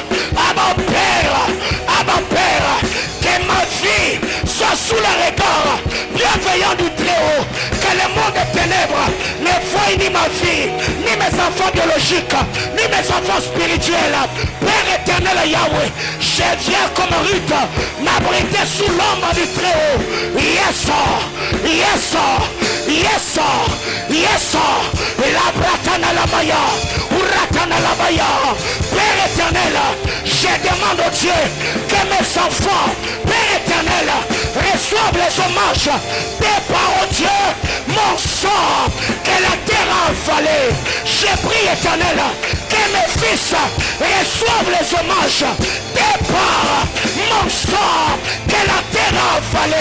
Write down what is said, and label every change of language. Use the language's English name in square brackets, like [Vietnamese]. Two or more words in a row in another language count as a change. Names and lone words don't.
[French] À mon Père, que ma vie soit sous le regard bienveillant du Très-Haut, que le monde des ténèbres ne voie ni ma vie, ni mes enfants biologiques, ni mes enfants spirituels. Père éternel Yahweh, je viens comme Ruth m'abriter sous l'ombre du Très-Haut. [English] Yes, yes, yes, yes, la bratana la maya, uratana la maya. [French] Père éternel, je demande au Dieu que mes enfants, Père éternel, reçoivent les hommages des par Dieu, mon sang, que la terre a avalé. Je prie éternel, que mes fils reçoivent les hommages des par mon sang, que la terre a avalé.